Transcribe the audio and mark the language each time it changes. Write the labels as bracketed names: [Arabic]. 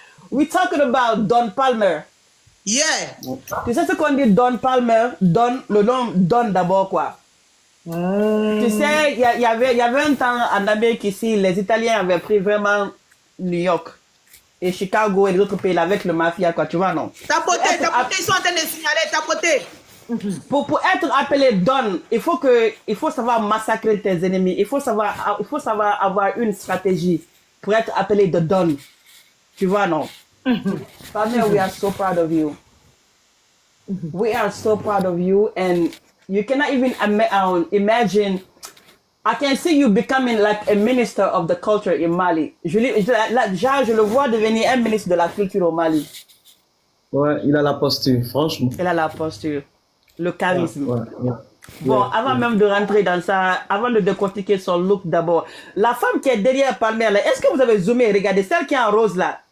[English] We talking about Don Palmer. Yeah. [French] Tu sais ce qu'on dit Don Palmer? Don, le nom Don d'abord quoi. Tu sais, il y avait un temps en Amérique ici, les Italiens avaient pris vraiment New York et Chicago et les autres pays avec le mafia quoi, tu vois non? Tapoter, ils sont en train de signaler, tapoter. Pour être appelé Don, il faut savoir massacrer tes ennemis. Il faut savoir avoir une stratégie pour être appelé de Don. Tu vois non? [English] Palmer, we are so proud of you. We are so proud of you, and you cannot even imagine. I can see you becoming like a minister of the culture in Mali. [French] Je le vois devenir un ministre de la culture au Mali. Ouais, il a la posture, franchement. Il a la posture, le charisme. Ouais. Bon, avant même de rentrer dans ça, avant de décortiquer son look d'abord, la femme qui est derrière Palmer, est-ce que vous avez zoomé et regardé celle qui est en rose là?